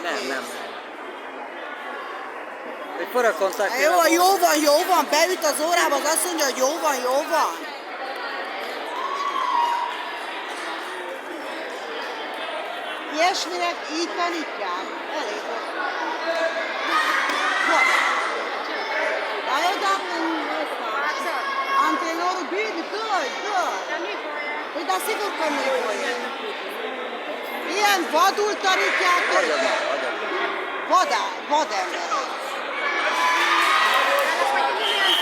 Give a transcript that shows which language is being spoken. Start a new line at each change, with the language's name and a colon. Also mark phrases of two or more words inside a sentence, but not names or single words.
Hungarian: Nem. Egy kora kontakt. Jó van, beüt az órába, az azt mondja, hogy jó van. Ilyesminek így tanítják. Elég volt.
Romanian: Antrenorul bine, dă! Păi da, sigur că nu e voie.
Hungarian: Ilyen vadul tanítják őket. Vademberek.